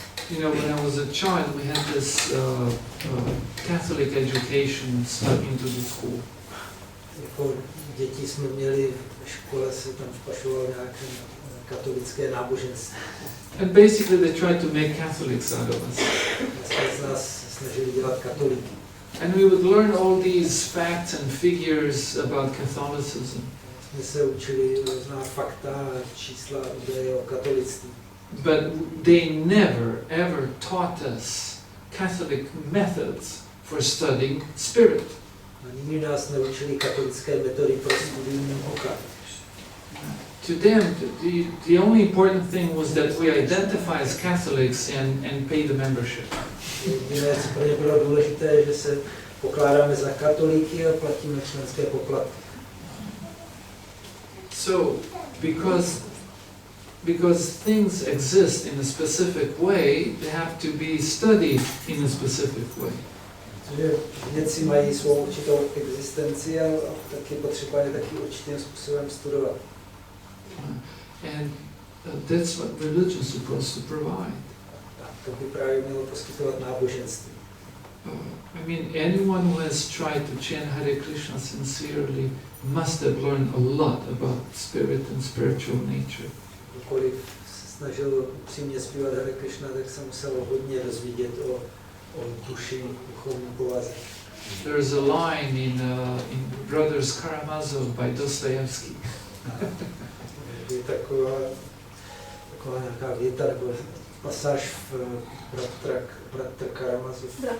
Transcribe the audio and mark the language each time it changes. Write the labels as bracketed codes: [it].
[en] You know, when I was a child, we had this Catholic education stuck into the school. [cs] Jako děti jsme měli v škole, se tam vpašovalo nějaké katolické náboženství. [en] And basically they tried to make Catholics out of us. [cs] Z nás snažili dělat katolíky. [en] And we would learn all these facts and figures about Catholicism. [cs] Jsme se učili různá fakta, čísla, údaje o katolictví. [en] But they never ever taught us Catholic methods for studying spirit. [cs] A nikdy nás neučili katolické metody pro studium oka. [en] To them, the only important thing was that we identify as Catholics and pay the membership. [cs] Jediné, co pro ně bylo důležité, že se pokládáme za katolíky a platíme členské poplatky. [en] So, because things exist in a specific way, they have to be studied in a specific way. [cs] Takže věci mají svou určitou existenci a taky potřeba je taky určitým způsobem studovat. [en] And that's what religion is supposed to provide. [cs] To by právě mělo poskytovat náboženství. [en] I mean, anyone who has tried to chant Hare Krishna sincerely must have learned a lot about spirit and spiritual nature. [cs] Kdokoliv se snažil upřímně zpívat Hare Krishna, tak se musel hodně dozvědět o duši, duchovní povaze. [en] There's a line in Brothers Karamazov by Dostoevsky. [cs] Je taková nějaká věta nebo pasáž v Bratr Karamazov.